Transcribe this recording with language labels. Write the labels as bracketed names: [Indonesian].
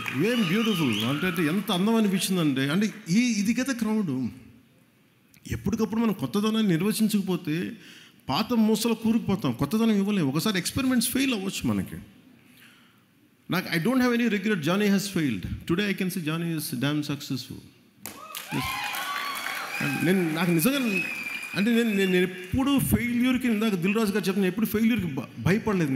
[Telugu] ఏం బ్యూటిఫుల్ అంటే ఎంత అందం అనిపించిందంటే, అంటే ఇది కదా క్రౌడ్. ఎప్పటికప్పుడు మనం కొత్తదనాన్ని నిర్వచించకపోతే పాత మూసలో కూరుకుపోతాం, కొత్తదనం ఇవ్వలేము. ఒకసారి ఎక్స్పెరిమెంట్స్ ఫెయిల్ అవ్వచ్చు మనకి. [English] I don't have any regret. Johnny has failed. Today I can say Johnny is damn successful. [Telugu] నాకు నిజంగా అంటే నేను ఎప్పుడు ఫెయిల్యూర్కి, ఇందాక దిల్ రాజు గారు చెప్పిన, ఎప్పుడు ఫెయిల్యూర్కి భయపడలేదు.